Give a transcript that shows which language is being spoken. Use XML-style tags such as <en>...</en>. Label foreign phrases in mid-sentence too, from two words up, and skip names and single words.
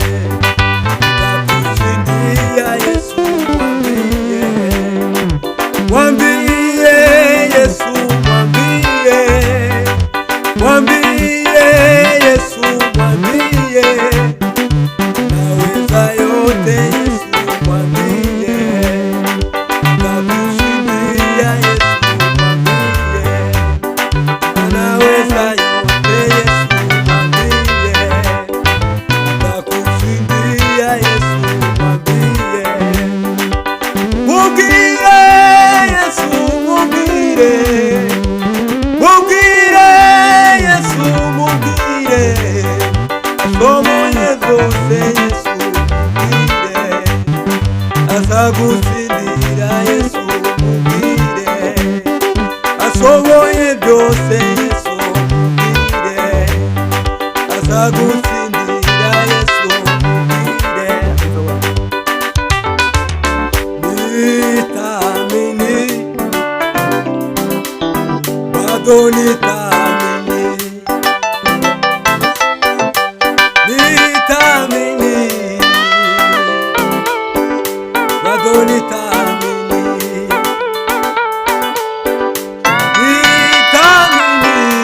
<sw>atakushindia Yesu, mwambie, mwambie Yesu, mwambie, mwambie Yesu, mwambie, anaweza yote Yesu, mwambie, atakushindia Yesu, mwambie, anaweza yote Yesu, mwambie, atakushindia Yesu, mwambie,</sw> <rn>mugire Yesu, mugire, mugire Yesu, mugire, asomoye vyose Yesu, mugire, azagutsindira Yesu, mugire, asomoye vyose Yesu, mugire, azagutsindira Yesu, mugire.</rn> <sw>Nitamini, bado nitamini, nitamini, bado nitamini, nitamini,</sw>